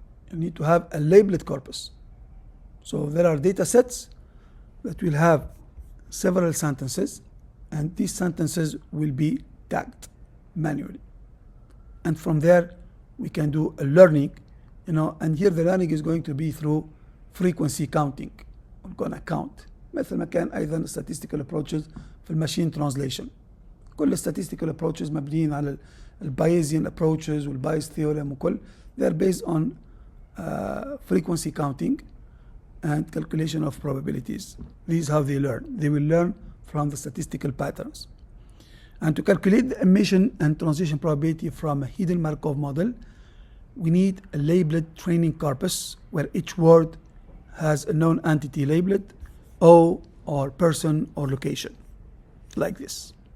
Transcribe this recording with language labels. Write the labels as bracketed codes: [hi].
[en] You need to have a labeled corpus. So there are data sets that will have several sentences, and these sentences will be tagged manually. And from there, we can do a learning, and here the learning is going to be through frequency counting. We're going to count. [ar] مثل ما كان أيضا [en] statistical approaches [ar] في الماشين translation. كل statistical approaches مبنيين على Bayesian approaches والبايس theorem وكل, [en] they're based on frequency counting and calculation of probabilities. This is how they learn. They will learn from the statistical patterns. And to calculate the emission and transition probability from a hidden Markov model, we need a labeled training corpus where each word has a known entity labeled O or person or location, like this.